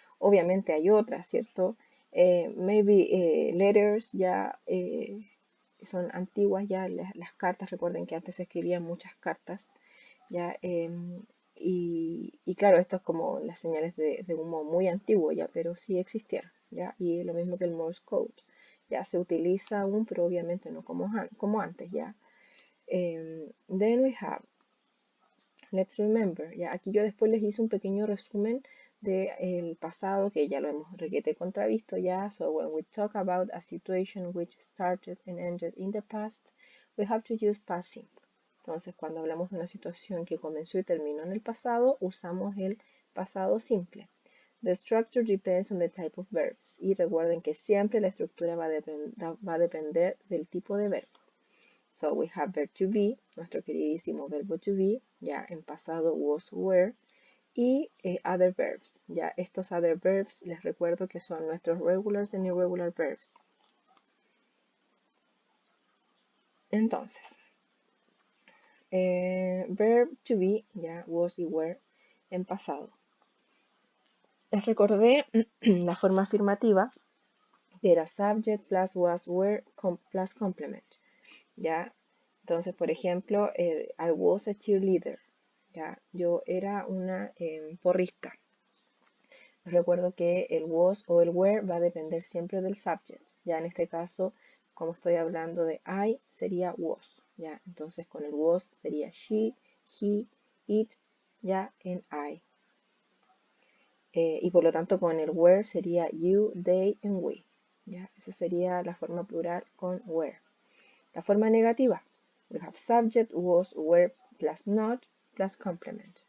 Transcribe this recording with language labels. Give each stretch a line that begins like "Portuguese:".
Spanish: Obviamente hay otras, ¿cierto?
English: Maybe letters,
Spanish: ya son antiguas, ya las cartas, recuerden que antes se escribían muchas cartas, ya, y claro, esto es como las señales de humo muy antiguo, ya, pero sí existieron, ya, y lo mismo que el Morse code, ya se utiliza aún, pero obviamente no como antes, ya.
English: Then we have, let's remember,
Spanish: ya, aquí yo después les hice un pequeño resumen del pasado que ya lo hemos requete contravisto, ya.
English: So when we talk about a situation which started and ended in the past, we have to use past simple.
Spanish: Entonces, cuando hablamos de una situación que comenzó y terminó en el pasado, usamos el pasado simple.
English: The structure depends on the type of verbs.
Spanish: Y recuerden que siempre la estructura va a depender del tipo de verbo.
English: So we have verb to be,
Spanish: nuestro queridísimo verbo to be, ya en pasado
English: was, were, y other verbs.
Spanish: Ya estos other verbs les recuerdo que son nuestros
English: regulars and irregular verbs.
Spanish: Entonces, verb to be, ya was y were en pasado. Les recordé la forma afirmativa que era subject plus was were plus complement. ¿Ya? Entonces, por ejemplo,
English: I was a cheerleader,
Spanish: ¿ya? Yo era una porrista. Recuerdo que el was o el were va a depender siempre del subject, ¿ya? En este caso, como estoy hablando de I, sería was, ¿ya? Entonces, con el was sería she, he, it, ¿ya? En I. Y por lo tanto, con el were sería you, they, and we, ¿ya? Esa sería la forma plural con were. La forma negativa,
English: we have subject, was, were, plus not, plus complement.